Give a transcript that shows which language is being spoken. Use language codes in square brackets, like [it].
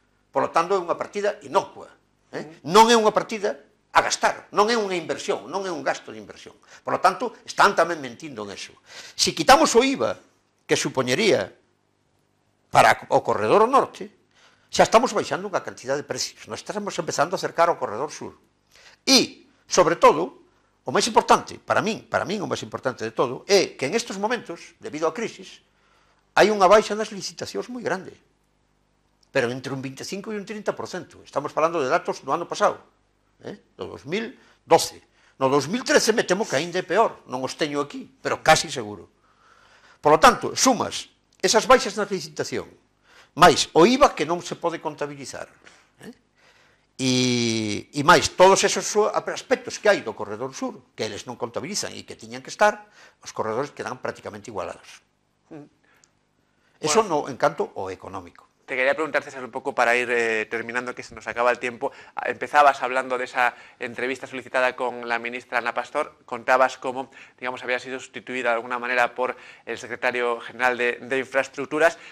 [es] Por lo tanto, [gl] é unha partida inocua. Non é unha partida a gastar, non é unha inversión, non é un gasto de inversión. [es] Por lo tanto, [gl] están tamén mentindo en eso. Si quitamos o IVA que supoñería para o corredor ao norte, xa estamos baixando unha cantidad de precios. Nós estamos empezando a acercar ao corredor sur. E, sobre todo, o máis importante, para min o máis importante de todo, é que en estes momentos, debido á crisis, hai unha baixa nas licitacións moi grande. Pero entre un 25 e un 30%. Estamos falando de datos do ano pasado, do 2012. No 2013 me temo que ainda é peor, non os teño aquí, pero casi seguro. [es] Por lo tanto, [gl] sumas esas baixas na licitación, máis o IVA que non se pode contabilizar, e máis todos esos aspectos que hai do corredor sur, que eles non contabilizan e que tiñan que estar, os corredores quedan prácticamente igualados. Eso no encanto o económico. [es] Te quería preguntar, César, un poco para ir terminando, que se nos acaba el tiempo. Empezabas hablando de esa entrevista solicitada con la ministra Ana Pastor. Contabas cómo, digamos, había sido sustituida de alguna manera por el secretario general de Infraestructuras.